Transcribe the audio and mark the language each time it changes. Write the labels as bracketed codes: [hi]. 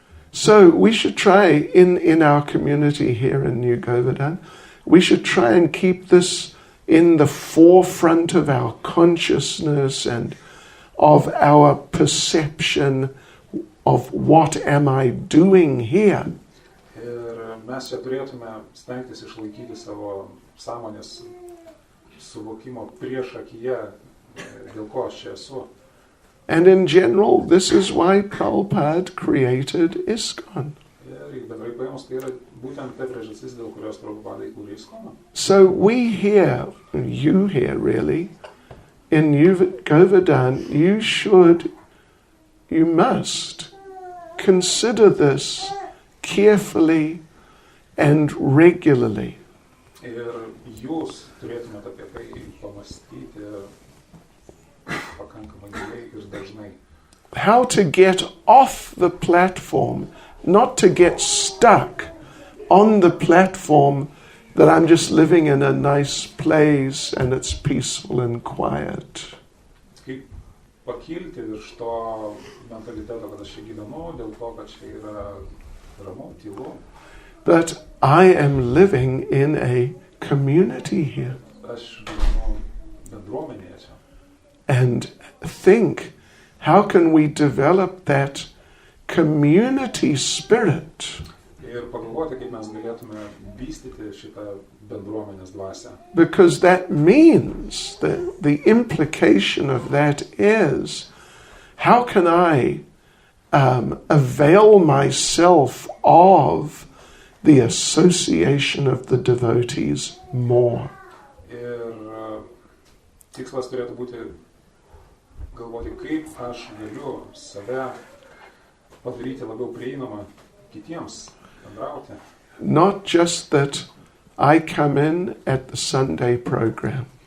[en] So we should try, in our community here in New Govardhan, we should try and keep this in the forefront of our consciousness and of our perception of what am I doing here. [lt] Ir mes čia turėtume stengtis išlaikyti savo sąmonės suvokimo prieš akiją, dėl ko aš čia esu. [en] And in general, this is why Prabhupada created ISKCON. [lt] Ir bendrai paėmus, tai yra būtent ta priežastis, dėl kurios Prabhupada įkūrė ISKCON. [en] So we here, you here really, in Govardhan, you must consider this carefully and regularly. [lt] Ir jūs turėtumėte apie tai pamastyti pakankamai giliai ir dažnai. [en] How to get off the platform, not to get stuck on the platform that I'm just living in a nice place and it's peaceful and quiet. [lt] Kaip pakilti virš to mentaliteto, kad aš čia gyvenu, dėl to, kad čia yra ramu, tylu. [en] But I am living in a community here. [lt] Aš gyvenu bendruomenėje čia. [en] And think, how can we develop that community spirit? [lt] Ir pagalvoti, kaip mes galėtume vystyti šitą bendruomenės dvasią. [en] Because that means that the implication of that is, how can I avail myself of the association of the devotees more? [lt] Ir tikslas turėtų būti galvoti, kaip aš galiu save padaryti labiau prieinamą kitiems. [en] Not just that I come in at the Sunday program.